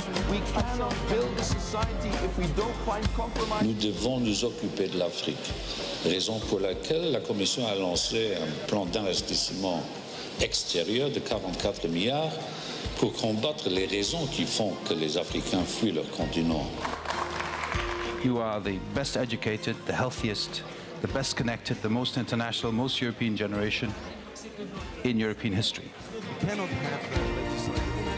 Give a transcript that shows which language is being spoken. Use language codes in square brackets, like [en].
[en] We cannot build a society if we don't find compromise. [fr] Nous devons nous occuper de l'Afrique, raison pour laquelle la Commission a lancé un plan d'investissement extérieur de 44 milliards pour combattre les raisons qui font que les Africains fuient leur continent. [en] You are the best educated, the healthiest, the best connected, the most international, most European generation in European history. We cannot have that legislation.